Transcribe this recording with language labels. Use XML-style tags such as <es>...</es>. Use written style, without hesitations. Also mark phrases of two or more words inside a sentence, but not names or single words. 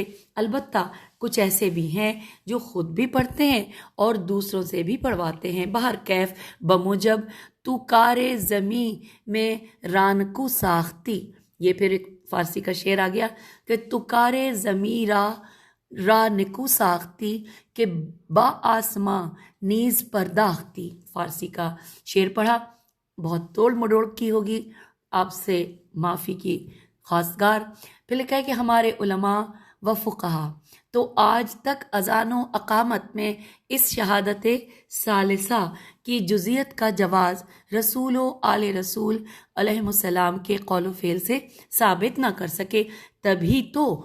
<ur>البتہ کچھ ایسے بھی ہیں جو خود بھی پڑھتے ہیں اور دوسروں سے بھی پڑھواتے ہیں۔ بہر کیف بموجب</ur> <fa>تو کار زمیں میں رانکو ساختی،</fa> <ur>یہ پھر ایک فارسی کا شعر آ گیا کہ</ur> <fa>تو کار زمیں را نکو ساختی کہ با آسماں نیز پرداختی،</fa> <ur>فارسی کا شعر پڑھا، بہت توڑ مڈوڑ کی ہوگی، آپ سے معافی کی خواستگار۔ پھر لکھا ہے کہ ہمارے علماء و فقہا تو آج تک اذان و اقامت میں اس شہادت ثالثہ کی جزیت کا جواز رسول و آل رسول علیہ السلام کے قول و فعل سے ثابت نہ کر سکے، تبھی تو</ur>